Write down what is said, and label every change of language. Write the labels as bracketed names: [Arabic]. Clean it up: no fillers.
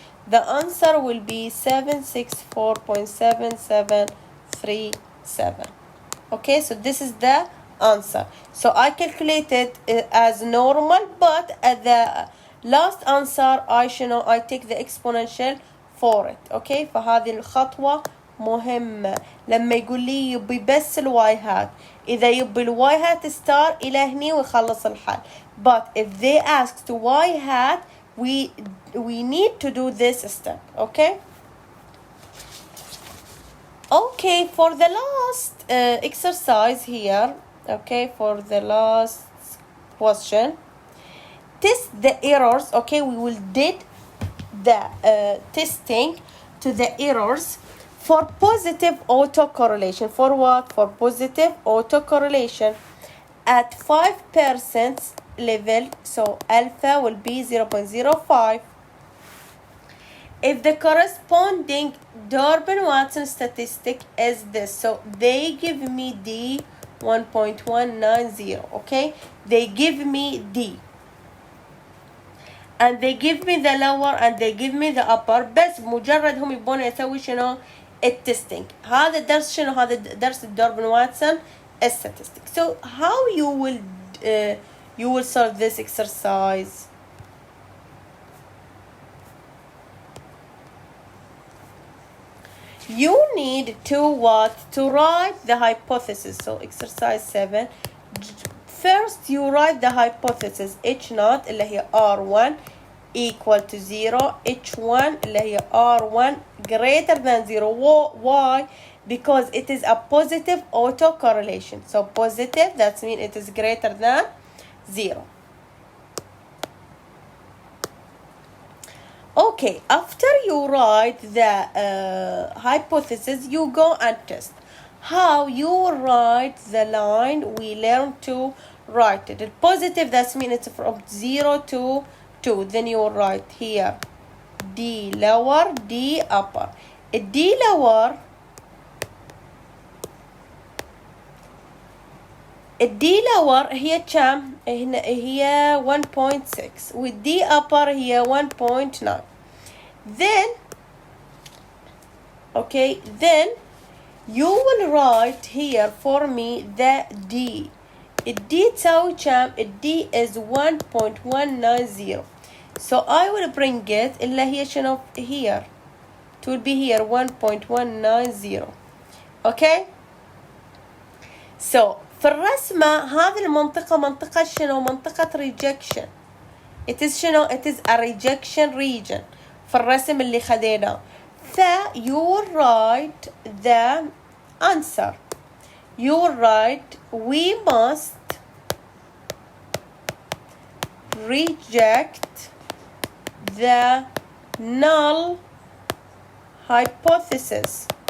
[English] The answer will be 764.7737. Okay, so this is the answer. So I calculated as normal, but at the last answer I take the exponential for it. Okay, [Arabic] فهذه الخطوة مهمة. لما يقول لي يبي بس الواي هات، إذا يبي الواي هات ستار إلى هني ويخلص الحل. [English] But if they ask to y hat, we need to do this step. Okay? Okay, for the last exercise here, okay, for the last question, test the errors. Okay, we will did the testing to the errors for positive autocorrelation. For what? For positive autocorrelation at 5% level, so alpha will be 0.05. If the corresponding Durbin-Watson statistic is this, so they give me D 1.190, okay? They give me D. And they give me the lower and they give me the upper. [Arabic] بس مجرد هم يبون يسوي شنو؟ التستنج. هذا الدرس شنو؟ هذا درس الدوربن-واتسون statistic. [English] So how you will solve this exercise? You need to what? To write the hypothesis. So exercise 7. First you write the hypothesis. H0 [Arabic] اللي هي [English] R1 equal to 0. H1 [Arabic] اللي هي [English] R1 greater than 0. Why? Because it is a positive autocorrelation. So positive, that means it is greater than 0. Okay, after you write the hypothesis, you go and test. How you write the line, we learn to write it. The positive, that means it's from 0 to 2. Then you write here D lower, D upper. [Arabic] D lower, الدي lower هي كم؟ هي 1.6 والدي upper هي 1.9. [English] Then okay, then you will write here for me the D. [Arabic] الدي تساوي كم؟ الدي is 1.190. [English] So I will bring it [Arabic] اللي هي شنو؟ [English] here. It will be here 1.190. Okay? [Arabic] So في الرسمة هذه المنطقة منطقة شنو؟ منطقة rejection. [English] It is شنو؟ It is a rejection region [Arabic] في الرسم اللي خديناه. [English] You will write the answer. You will write we must reject the null hypothesis.